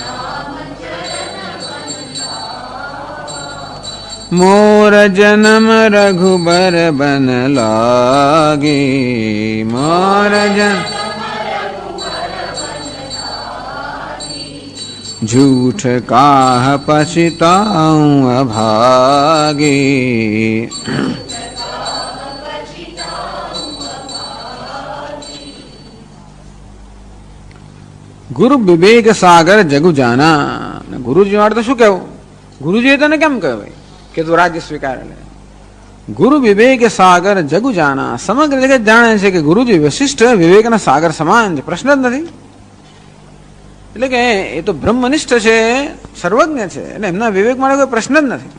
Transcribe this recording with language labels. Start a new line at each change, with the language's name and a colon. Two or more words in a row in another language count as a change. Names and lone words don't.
Awadhi: मोर जन्म रघुबर बन लागे, मोर जन्म झूठ काह पछताऊं अभागे। गुरु विवेक सागर जगु जाना।
Gujarati: गुरुजी માટે તો શું કહેવું? ગુરુજીએ તને કેમ કહેવાય કે તું રાજ્ય સ્વીકાર લે?
Awadhi: गुरु विवेक सागर जगु जाना,
Gujarati: સમગ્ર જગત જાણે છે કે ગુરુજી વિશિષ્ટ વિવેકના સાગર સમાન છે, પ્રશ્ન જ નથી. એટલે કે એ તો બ્રહ્મનિષ્ઠ છે, સર્વજ્ઞ છે, એટલે એમના વિવેક માટે કોઈ પ્રશ્ન જ નથી.